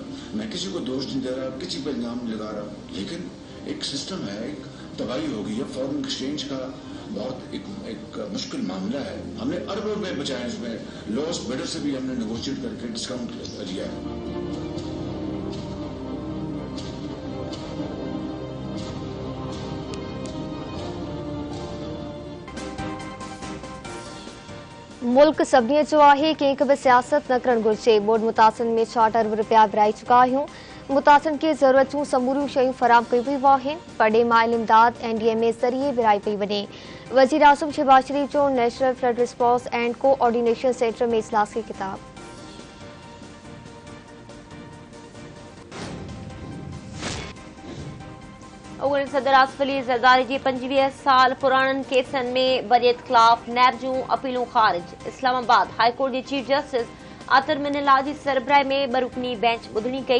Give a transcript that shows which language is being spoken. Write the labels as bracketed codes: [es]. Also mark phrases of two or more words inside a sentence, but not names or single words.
[ur] میں کسی کو دوش نہیں دے رہا، کسی پر الزام نہیں لگا رہا، لیکن ایک سسٹم ہے، ایک تباہی ہو گئی ہے. [en] foreign exchange [ur] کا بہت ایک مشکل معاملہ ہے. ہم نے اربوں روپے بچائے اس میں. [en] lost bidder [ur] سے بھی ہم نے نیگوشیئیٹ کر کے ڈسکاؤنٹ لیا ہے. [sd] मुल्क सभिनी जो आहे, कंहिंखे बि सियासत न करणु घुरिजे। बोर्ड मुतासिरनि में 60 अरब रुपया विराए चुका आहियूं। मुतासिरनि खे ज़रूरत जूं समूरियूं शयूं फराहम कयूं वेयूं आहिनि। पड़े माइल इमदाद NDMA ज़रिए विराई पई वञे। वज़ीर आज़म शहबाज शरीफ़ जो [en] National Flood Response and Coordination Centre [sd] में इजलास खे खिताब। अॻूणे सदर आसिफ अली ज़रदारी जी 25 साल पुराणनि केसनि में बरियत ख़िलाफ़ नैब जूं अपीलूं ख़ारिज। इस्लामाबाद हाईकोर्ट जे [en] Chief Justice [sd] आतर मिनल्ला जी सरबराही में 2 रुकनी बेंच ॿुधणी कई।